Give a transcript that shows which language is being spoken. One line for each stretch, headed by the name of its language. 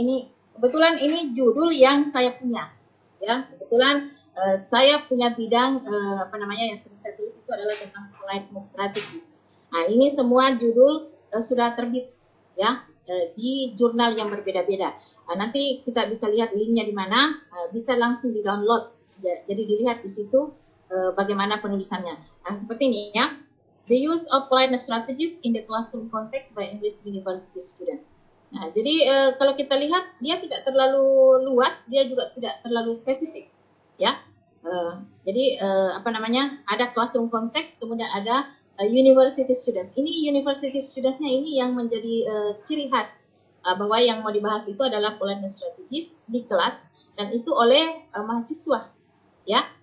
Indonesian: Ini kebetulan ini judul yang saya punya. Ya, kebetulan saya punya bidang yang sering saya tulis itu adalah tentang politeness strategy. Nah, ini semua judul sudah terbit ya di jurnal yang berbeda-beda. Nanti kita bisa lihat linknya di mana, bisa langsung di-download. Jadi dilihat di situ bagaimana penulisannya. Nah, seperti ini ya.
English: The use of politeness strategies in the classroom context by English university students.
Indonesian: Nah, jadi kalau kita lihat dia tidak terlalu luas, dia juga tidak terlalu spesifik, ya. Jadi ada classroom context, kemudian ada university students. Ini university studentsnya ini yang menjadi ciri khas bahwa yang mau dibahas itu adalah politeness strategies di kelas, dan itu oleh mahasiswa, ya.